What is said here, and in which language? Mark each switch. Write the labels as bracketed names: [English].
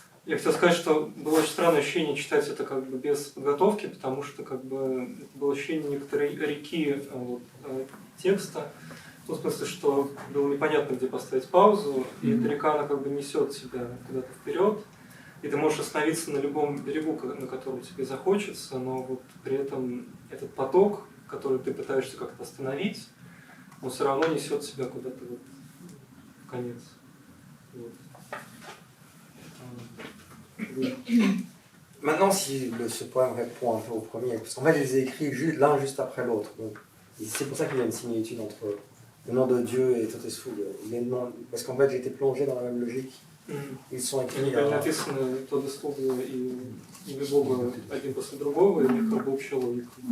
[Russian] Я хотел сказать, что было очень странное ощущение читать это как бы без подготовки, потому что как бы было ощущение некоторой реки текста, в том смысле, что было непонятно, где поставить паузу, и эта река, она как бы несет тебя куда-то вперед, и ты можешь остановиться на любом берегу, на котором тебе захочется, но вот при этом этот поток, который ты пытаешься как-то остановить, он все равно несет тебя куда-то вот в конец. Вот. [French] Oui. Maintenant, si ce poème répond un peu au premier, parce qu'en fait, je les ai écrits l'un juste après l'autre. C'est pour ça qu'il y a une similitude entre le nom de Dieu et Totesfug. Parce qu'en fait, j'ai été plongé dans la même logique. Ils sont écrits. [Russian] Они написаны Тотесфуг и имя Бога один после другого, и у них как бы общая логика.